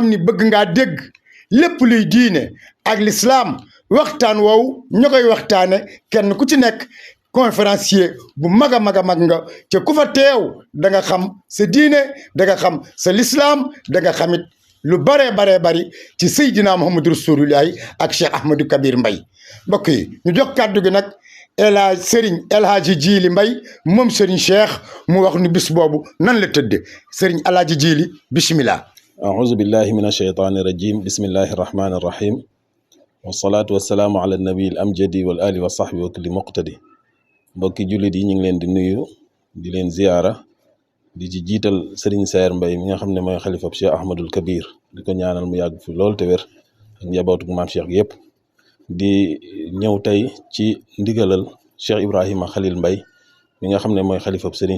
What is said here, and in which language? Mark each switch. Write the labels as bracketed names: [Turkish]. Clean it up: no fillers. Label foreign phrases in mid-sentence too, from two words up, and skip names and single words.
[Wolof] ni bëgg ngaa dégg lépp luy diine ak l'islam waxtaan woowu ña koy waxtaane kenn ku ci nekk conférencier bu mag a mag a mag nga ca ku fa teew da nga xam sa diine da nga xam sa l'islam da nga xamit lu baree bari ci Seydina Muhammadu Rasulullahi ak Cheikh Ahmadou Kabir Mbaye mbokk yi ñu jox kàddu gi nag Serigne El Hadji Djili Mbaye moom Serigne Cheikh mu wax nu bis boobu nan la tëdde Serigne El Hadji Djili bismillah. [Arabic] أعوذ بالله من الشيطان الرجيم بسم الله الرحمن الرحيم والصلاة والسلام على النبي الأمجد والآل وصحبه وكل مقتدي [Wolof] mbokki jullit yi ñu ngi leen di nuyu di leen ziyaara di ci jiital Serigne Saer Mbaye mi nga xam ne mooy xalifab Cheikh Ahmadul Kabir di ko ñaanal mu yàgg fi lool te wér ak njabootu maam Cheikh gi yëpp di ñëw tey ci ndigalal Cheikh Ibrahima Khalil Mbaye mi nga xam ne mooy xalifab Serigne